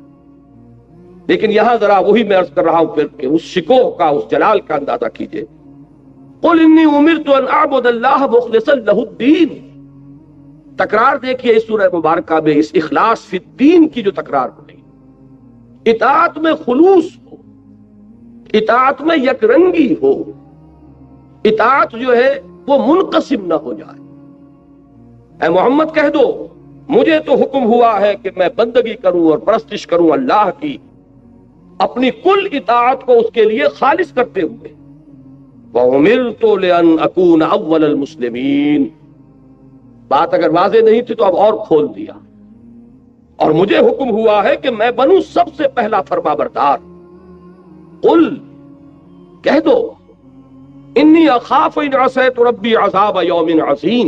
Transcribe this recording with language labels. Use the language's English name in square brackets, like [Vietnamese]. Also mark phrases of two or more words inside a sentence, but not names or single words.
[Urdu] لیکن یہاں ذرا وہی میں عرض کر رہا ہوں پھر کہ اس شکوہ کا، اس جلال کا اندازہ کیجئے. [Arabic] قل انی امرت ان اعبد اللہ مخلصا لہ الدین. [Urdu] تکرار دیکھیے اس سورہ مبارکہ میں اس [Arabic] اخلاص فی الدین [Urdu] کی جو تکرار ہو رہی، اطاعت میں خلوص ہو، اطاعت میں یک رنگی ہو، اطاعت جو ہے وہ منقسم نہ ہو جائے. اے محمد کہہ دو مجھے تو حکم ہوا ہے کہ میں بندگی کروں اور پرستش کروں اللہ کی، اپنی کل اطاعت کو اس کے لیے خالص کرتے ہوئے. [Arabic] وَأُمِرْتُ لِأَنْ أَكُونَ أَوَّلَ الْمُسْلِمِينَ. [Urdu] بات اگر واضح نہیں تھی تو اب اور کھول دیا. اور مجھے حکم ہوا ہے کہ میں بنوں سب سے پہلا فرما بردار. [Arabic] قل [Urdu] کہہ دو [Arabic] انی اخاف ان عصیت ربی عذاب یوم عظیم.